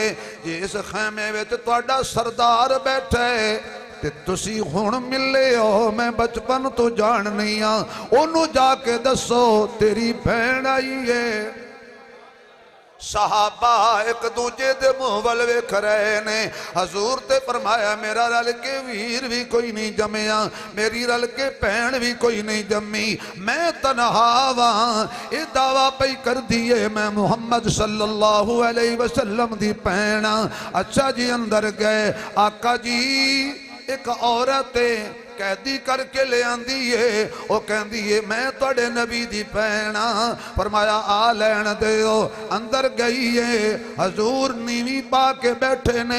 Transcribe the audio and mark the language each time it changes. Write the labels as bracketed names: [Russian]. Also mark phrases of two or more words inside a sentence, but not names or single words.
[Punjabi] جس خیمے وچ تہاڈا سردار بیٹھا اے تے تسی ہن ملے ہو، میں بچپن توں جانڑنی ہاں، اونوں جا کے دسو تیری بھین آئی اے. صحابہ اک دوجے دے منہ ول ویکھ رہے نے. حضور تے فرمایا میرا رل کے ویر وی کوئی نئیں جمیا، میری رل کے بھین وی کوئی نئیں جمی، میں تنہا واں. ایہہ دعویٰ پئی کر دئی اے میں محمد [Arabic] صلى الله عليه وسلم [Punjabi] دی بھین. اچھا جی اندر گئے، آقا جی اک عورت قیدی کر کے لے آندی اے، او کہندی اے میں تہاڈے نبی دی بھین ہاں. فرمایا آ لین دیو. اندر گئی اے، حضور نیویں پا کے بیٹھے نے.